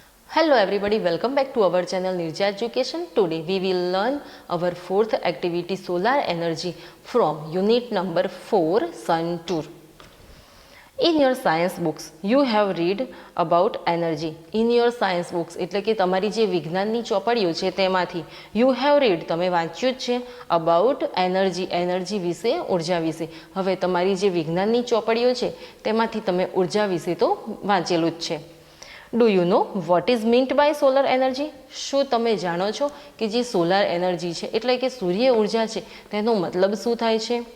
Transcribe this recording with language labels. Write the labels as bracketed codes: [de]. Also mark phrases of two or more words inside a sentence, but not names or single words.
[en] Hello everybody, welcome back to our channel Nirja Education. Today we will learn our fourth activity solar energy from unit number 4 Sun Tour. In your science books you have read about energy. In your science books [gu] એટલે કે તમારી જે વિજ્ઞાનની ચોપડીઓ છે તેમાંથી [en] you have read [gu] તમે વાંચ્યું જ છે [en] about energy [gu] વિશે, ઉર્જા વિશે. હવે તમારી જે વિજ્ઞાનની ચોપડીઓ છે તેમાંથી તમે ઉર્જા વિશે તો વાંચેલું જ છે. [en] Do you know what is meant by solar energy? [gu] શું તમે જાણો છો કે જે [en] solar energy [gu] છે એટલે કે સૂર્ય ઉર્જા છે તેનો મતલબ શું થાય છે?